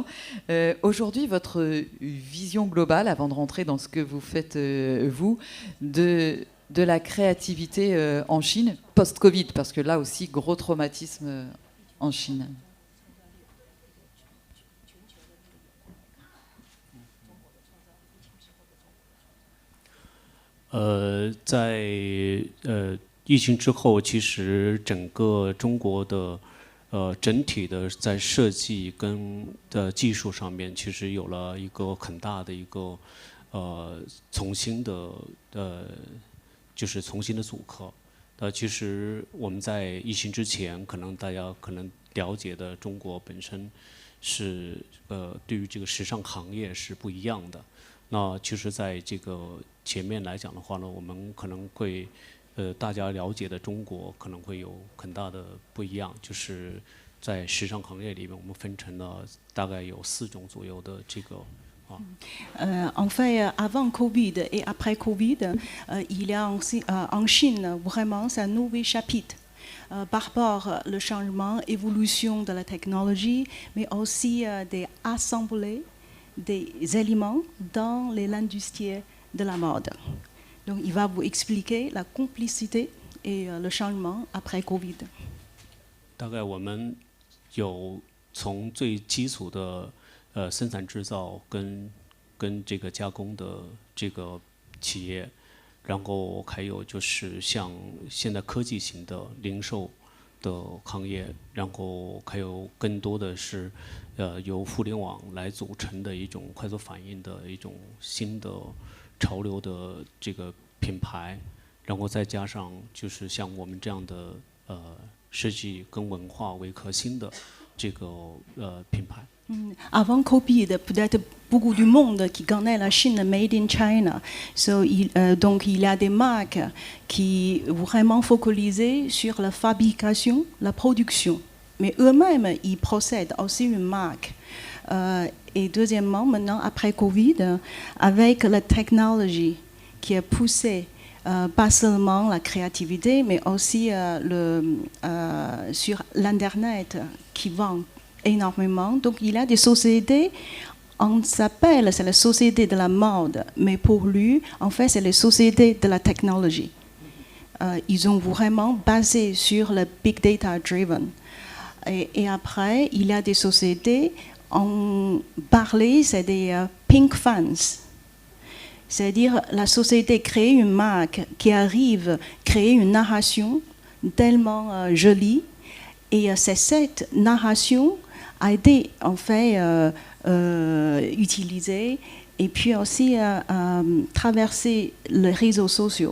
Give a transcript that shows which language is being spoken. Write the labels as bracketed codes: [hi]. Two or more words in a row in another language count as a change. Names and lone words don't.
[fr] Aujourd'hui, votre vision globale, avant de rentrer dans ce que vous faites, vous, de la créativité en Chine, post-Covid, parce que là aussi, gros traumatisme en Chine. [zh] Dans 疫情之后，其实整个中国的整体的在设计跟技术上面，其实有了一个很大的一个重新的就是重新的组合。其实我们在疫情之前，可能大家了解的中国本身是对于这个时尚行业是不一样的。那其实在这个前面来讲的话呢，我们可能会大家了解的中国可能会有很大的不一样，就是在时尚行业里面，我们分成了大概有4种左右的这个。 [fr] En fait, avant Covid et après Covid, il y a en Chine vraiment un nouveau chapitre par rapport au changement, évolution de la technologie, mais aussi d'assembler des éléments dans l'industrie de la mode. Donc, il va vous expliquer la complicité et le changement après Covid. [zh] 大概我们有从最基础的生产制造跟这个加工的这个企业，然后还有就是像现在科技型的零售的行业，然后还有更多的是由互联网来组成的一种快速反应的一种新的潮流的这个品牌，然后再加上就是像我们这样的设计跟文化为核心的这个品牌。 [fr] Avant Covid, peut-être beaucoup du monde qui connaît la Chine [en] made in China. [fr] Donc il y a des marques qui vraiment focalisées sur la fabrication, la production. Mais eux-mêmes, ils procèdent aussi une marque. Et deuxièmement, maintenant, après Covid, avec la technologie qui a poussé pas seulement la créativité, mais aussi sur l'Internet qui vend énormément. Donc il y a des sociétés, on s'appelle, c'est la société de la mode, mais pour lui, en fait, c'est les sociétés de la technologie. Ils ont vraiment basé sur le [en] big data driven. [fr] Et après, il y a des sociétés, on parlait, c'est des [en] pink fans. [fr] C'est-à-dire, la société crée une marque qui arrive à créer une narration tellement jolie. Et c'est cette narration a été en fait utilisée et puis aussi traverser les réseaux sociaux.